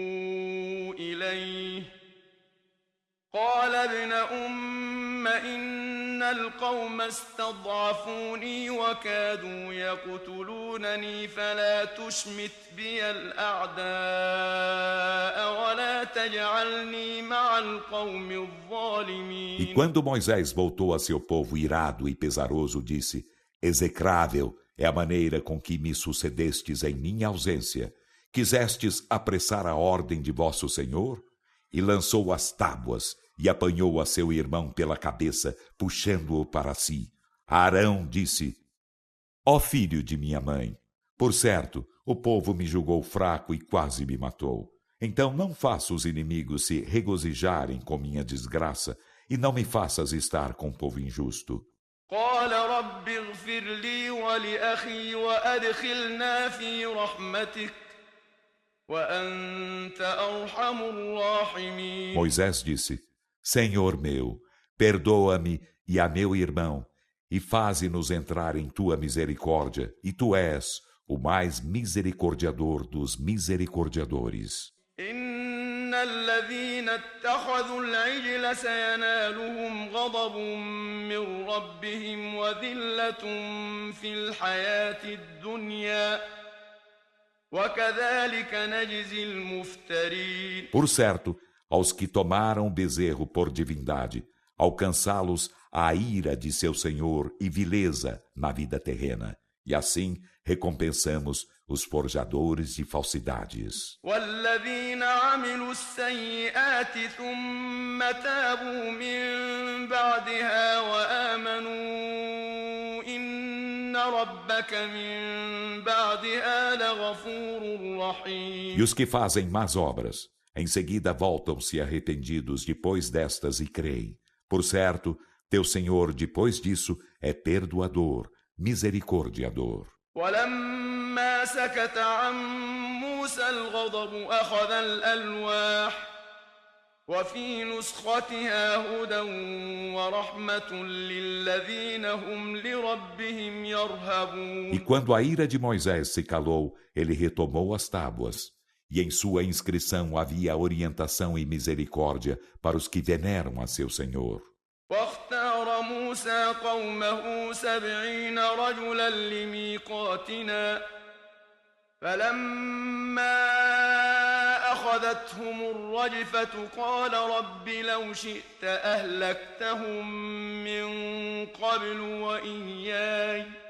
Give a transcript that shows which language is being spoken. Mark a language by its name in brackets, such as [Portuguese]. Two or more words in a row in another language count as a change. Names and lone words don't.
[Arabic] إليه قال ابن أم إن القوم استضعفوني وكادوا يقتلونني فلا تشمت بي الأعداء ولا تجعلني مع القوم E الظالمين. [Portuguese] quando Moisés voltou a seu povo irado e pesaroso, disse: Execrável é a maneira com que me sucedestes em minha ausência. Quisestes apressar a ordem de vosso Senhor? E lançou as tábuas e apanhou a seu irmão pela cabeça, puxando-o para si. Arão disse: Ó filho de minha mãe, por certo, o povo me julgou fraco e quase me matou. Então não faça os inimigos se regozijarem com minha desgraça e não me faças estar com o povo injusto. [Arabic] قال رب اغفر لي ولأخي وأدخلنا في رحمتك وأنت أرحم الراحمين. [Portuguese] Moisés disse: Senhor meu, perdoa-me e a meu irmão, e faze-nos entrar em tua misericórdia, e tu és o mais misericordiador dos misericordiadores. [Arabic] إن الذين اتخذوا العجل سينالهم غضب من ربهم وذلة في الحياة الدنيا وكذلك نجزي المفترين. [Portuguese] Por certo, aos que tomaram o bezerro por divindade, alcançá-los a ira de seu Senhor e vileza na vida terrena, e assim recompensamos os forjadores de falsidades. [Arabic] والذين عملوا السيئات ثم تابوا من بعدها وآمنوا إن ربك من بعدها لغفور رحيم. [Portuguese] E os que fazem más obras, em seguida voltam-se arrependidos depois destas e creem. Por certo, teu Senhor depois disso é perdoador, misericordiador. [Arabic] ولما سكت عن موسى الغضب أخذ الألواح وفي نسختها هدى ورحمة للذين هم لربهم يرهبون. [Portuguese] E quando a ira de Moisés se calou, ele retomou as tábuas. E em sua inscrição havia orientação e misericórdia para os que veneram a seu Senhor. [Arabic] واختار موسى قومه 70 رجلا لميقاتنا فلما أخذتهم الرجفة قال رب لو شئت أهلكتهم من قبل وإياي